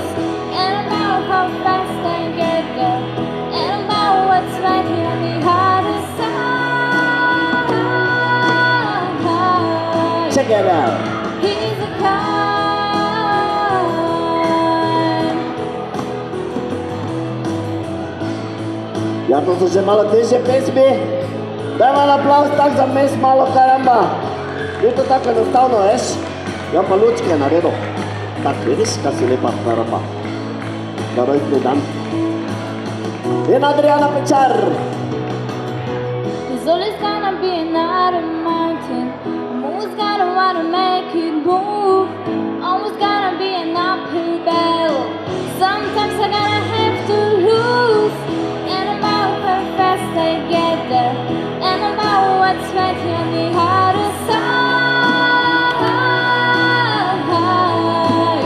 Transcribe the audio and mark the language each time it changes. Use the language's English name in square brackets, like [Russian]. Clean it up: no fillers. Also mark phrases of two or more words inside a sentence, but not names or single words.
[English] And about how fast I get there, and about what's right here on the other side. Check it out. He's a kind. [Slovenian] Ja, to so že malo težje pesmi. Daj malo aplauz tak za mes malo, karamba. Ni to tako enostavno, veš? Ja, pa lučke je naredil. Tak, vidiš, kaj si lepa, karamba. Da rojstni dan. In Adriana Pečar. [English] There's always gonna be another mountain. I'm always gonna wanna make it move. Always gonna be an uphill battle. Sometimes I gotta have to lose. And about how fast I get there, and about what's right here on the other side.